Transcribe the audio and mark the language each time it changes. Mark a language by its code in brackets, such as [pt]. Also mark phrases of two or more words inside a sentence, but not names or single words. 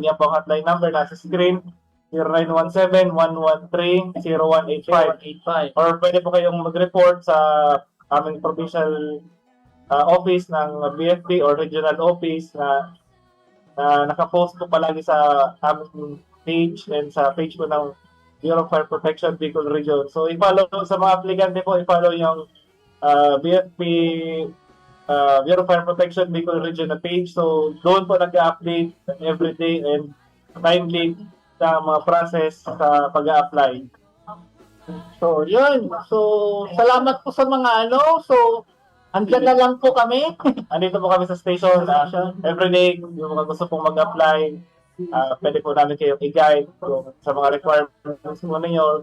[tl] Yan po ang hotline number nasa screen, 0917-113-0185. Or pwede po kayong mag-report sa aming [en] provincial office [tl] ng BFP or [en] regional office [tl] na nakapost po palagi sa aming page and sa page po ng Bureau of Fire Protection Bicol Region. So, i-follow sa mga aplikante po, i-follow yung BFP Bureau of Fire Protection Bicol Region na page. So, doon po nag-update [en] every day and timely [tl] sa mga process sa pag-a-apply. So, yun. So, salamat po sa mga So, andyan na lang po kami. Andito po kami sa station. [en] Every day, [tl] yung mga gusto pong mag-apply, pwede po namin kayong i-guide sa mga requirements mo ninyo.